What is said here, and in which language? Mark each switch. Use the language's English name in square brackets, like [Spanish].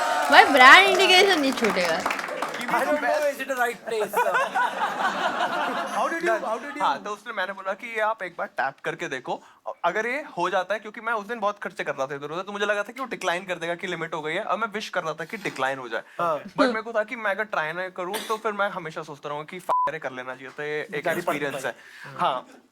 [Hindi] भाई brand indication नहीं छूटेगा। [English] I don't know is it the right place? How did you? [Hindi] हाँ तो उसने मैंने बोला कि ये आप एक बार टैप करके देखो अगर ये हो जाता है, क्योंकि मैं उस दिन बहुत खर्चे कर रहा था इधर उधर, तो मुझे लगा था कि वो डिक्लाइन कर देगा कि लिमिट हो गई है। और मैं विश कर रहा था कि डिक्लाइन हो जाए, बट मेरे को था कि मैं अगर ट्राई ना करूँ तो फिर मैं हमेशा सोचता रहूंगा कि कर लेना चाहिए था, ये एक एक्सपीरियंस है। हाँ